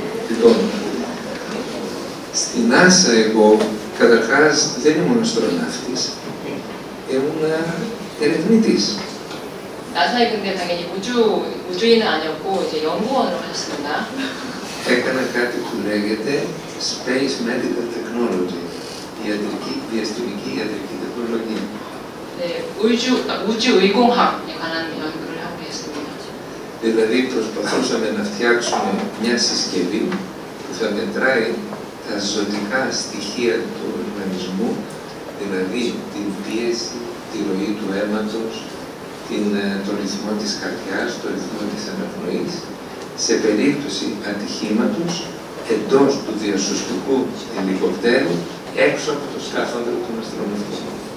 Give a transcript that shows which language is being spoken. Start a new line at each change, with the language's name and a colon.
Greek: Λοιπόν, στην NASA εγώ καταρχάς δεν ήμουν αστροναύτης, ήμουν ερευνητής.
Korean: 나사에 근데 당연히 우주인은 아니었고 이제 연구원으로 하셨습니다.
Greek: Έκανα κάτι που λέγεται Space Medical Technology, διαστημική ιατρική τεχνολογία.
Korean: 네, 우주의공학에 관한 연구를 하고 있습니다.
Greek: Δηλαδή προσπαθούσαμε να φτιάξουμε μια συσκευή που θα μετράει τα ζωτικά στοιχεία του οργανισμού, δηλαδή την πίεση, τη ροή του αίματος, το ρυθμό της καρδιάς, το ρυθμό της αναπνοής, σε περίπτωση ατυχήματος εντός του διασωστικού ελικοπτέρου, έξω από το σκάφανδρο των αστροναυτών.